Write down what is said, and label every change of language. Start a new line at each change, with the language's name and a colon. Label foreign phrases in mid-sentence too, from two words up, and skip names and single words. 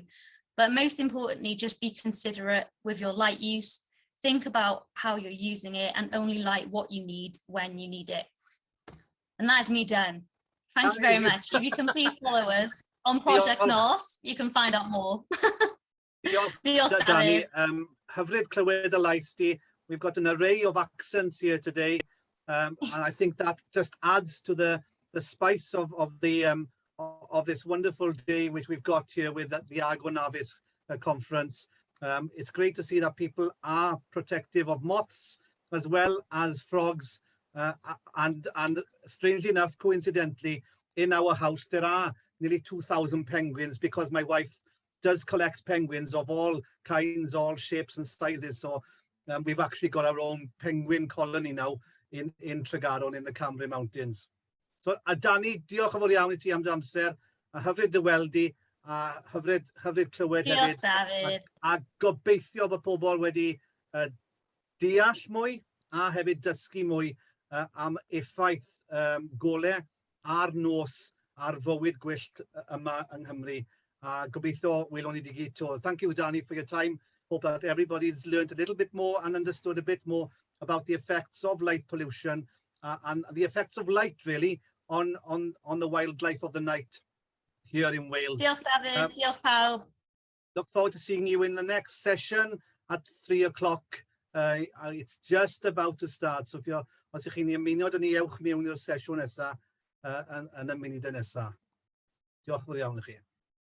English: But most importantly, just be considerate with your light use. Think about how you're using it and only light what you need when you need it. And that's me done. Thank you very much. If you can please follow us on Project North, you can find out more.
Welsh: Diolch, Dani. Hyfryd clywed y lais di.
English: We've got an array of accents here today, and I think that just adds to the spice of this wonderful day which we've got here with the Argo Navis conference. It's great to see that people are protective of moths as well as frogs, and strangely enough, coincidentally, in our house there are nearly 2,000 penguins, because my wife does collect penguins of all kinds, all shapes and sizes. So we've actually got our own penguin colony now in Tregaron in the Cambria Mountains.
Welsh: So Dani, diolch yn fawr iawn I ti am dy amser, a hyfryd dy weld di, a hyfryd clywed hefyd. David. A gobeithio bod pobl wedi deall mwy a hefyd dysgu mwy am effaith golau a'r nos ar fywyd gwyllt yma yng Nghymru. A gobeithio welwn ni di gyd to.
English: Thank you, Dani, for your time. Hope that everybody's learned a little bit more and understood a bit more about the effects of light pollution and the effects of light really on the wildlife of the night here in Wales.
Welsh: Diolch, David. Diolch, pawb.
English: Look forward to seeing you in the next session at 3 o'clock. It's just about to start.
Welsh: So os ych chi'n ymuno dyn ni, ewch mewn i'r sesiwn nesaf yn y munud nesaf. Diolch yn fawr iawn I chi.